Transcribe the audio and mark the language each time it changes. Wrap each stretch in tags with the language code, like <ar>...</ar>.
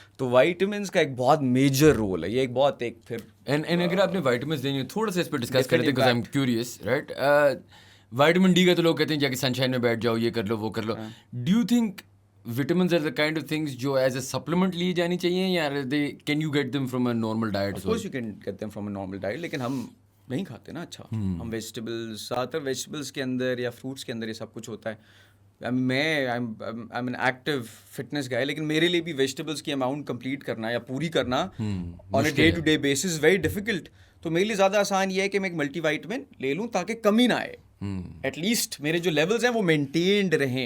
<ur>تو وائٹامنس کا ایک بہت میجر رول ہے, یہ ایک بہت ایک پھر. اینڈ اگر آپ نے وائٹامنس دینی ہے, تھوڑا سا اس پہ ڈسکس کرتے ہیں,</ur> <en>because I am curious,</en> <ur>right. Vitamin D کا تو لوگ کہتے ہیں جا کے سن شائن میں بیٹھ جاؤ, یہ کر لو وہ کر لو.</ur> <en>do you think vitamins are the kind of things</en> <ur>جو</ur> <en>as a supplement</en> <ur>لی جانی چاہیے, یا</ur> <en>Can you get them from a normal diet? Of course you can get them from a normal diet,</en> <ur>لیکن ہم نہیں کھاتے نا. اچھا, ہم ویجیٹیبلس, زیادہ تر ویجیٹیبلس کے اندر یا فروٹس کے اندر یہ سب کچھ ہوتا ہے. میں</ur> <en>I'm an active fitness guy,</en> <ur>لیکن میرے لیے بھی ویجیٹیبلس کی اماؤنٹ کمپلیٹ کرنا یا پوری کرنا</ur> <en>On a day to day basis very difficult.</en> <ur>تو میرے لیے زیادہ آسان یہ ہے کہ میں ایک ملٹی وائٹامن لے لوں تاکہ کمی نہ آئے,</ur> <en>at least</en> <ur>میرے جو لیولز ہیں وہ مینٹینڈ رہیں.</ur>